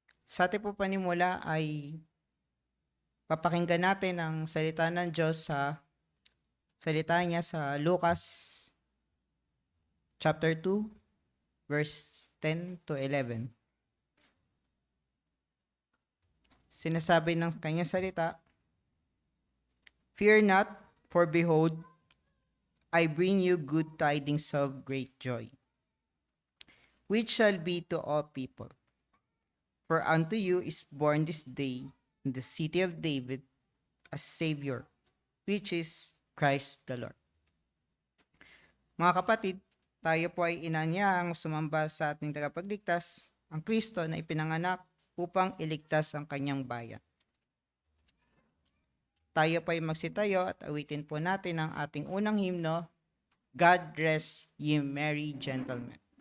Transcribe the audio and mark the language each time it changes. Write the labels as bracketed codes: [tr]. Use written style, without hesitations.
[tl] Sa ating po panimula ay papakinggan natin ang salita ng Diyos sa salita niya sa Lucas [en] chapter 2 verse 10 to 11. [tl] Sinasabi ng kanyang salita, [en] "Fear not, for behold, I bring you good tidings of great joy, which shall be to all people. For unto you is born this day in the city of David a Savior, which is Christ the Lord." [tl] Mga kapatid, tayo po ay inanyahang sumamba sa ating tagapagligtas, ang Kristo na ipinanganak upang iligtas ang kanyang bayan. Tayo po ay magsitayo at awitin po natin ang ating unang himno, God Rest Ye Merry Gentlemen.